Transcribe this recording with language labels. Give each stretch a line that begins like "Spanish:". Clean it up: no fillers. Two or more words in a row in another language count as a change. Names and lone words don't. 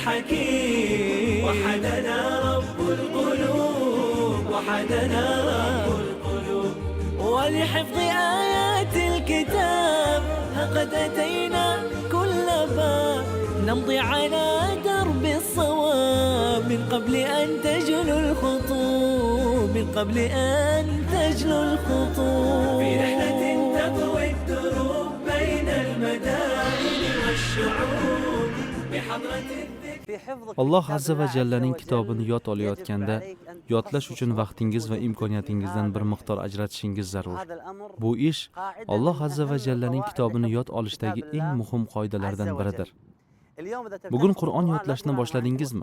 Arabic: الحكيم وحدنا رب القلوب وحدنا رب القلوب ولحفظ آيات الكتاب لقد أتينا كل باب نمضي على درب الصواب من قبل أن تجلو الخطوب من قبل أن تجلو الخطوب في رحلة تطوي الدروب بين المدائن والشعوب بحضرة
Uzbek: Alloh
Arabic: عز وجل
Uzbek: kitobini yod olayotganda yodlash uchun vaqtingiz va imkoniyatingizdan bir miqdor ajratishingiz zarur. Bu ish Alloh
Arabic: عز وجل
Uzbek: kitobini yod olishdagi eng muhim qoidalardan biridir. Bugun Qur'on yodlashni boshladingizmi?